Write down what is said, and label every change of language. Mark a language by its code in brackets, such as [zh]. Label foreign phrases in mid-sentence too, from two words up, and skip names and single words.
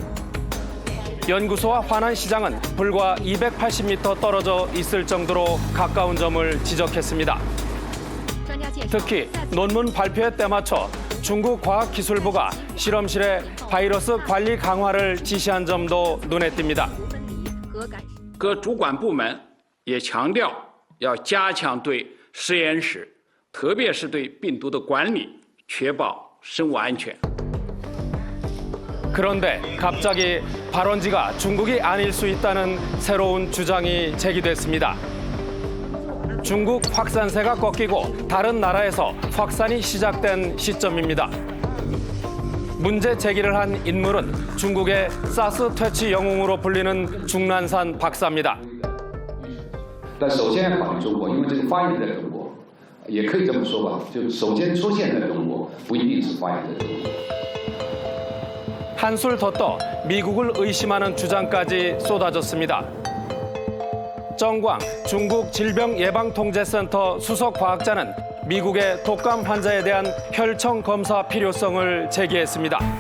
[ko] 연구소와 화난 시장은 불과 280m 떨어져 있을 정도로 가까운 점을 지적했습니다. 특히 논문 발표에 때맞춰 중국 과학기술부가 실험실에 바이러스 관리 강화를 지시한 점도 눈에 띕니다. [zh] 各主管部门也强调要加强对实验室，特别是对病毒的管理，确保生物安全。 [ko] 그런데 갑자기 발원지가 중국이 아닐 수 있다는 새로운 주장이 제기됐습니다. 중국 확산세가 꺾이고 다른 나라에서 확산이 시작된 시점입니다. 문제 제기를 한 인물은 중국의 사스 퇴치 영웅으로 불리는 중난산 박사입니다. [zh] 但首先要考虑中国，因为这个发源在中国，也可以这么说吧，就首先出现在中国，不一定是发源在中国。 [ko] 한술 더 떠 미국을 의심하는 주장까지 쏟아졌습니다. 정광 중국 질병예방통제센터 수석 과학자는 미국의 독감 환자에 대한 혈청 검사 필요성을 제기했습니다.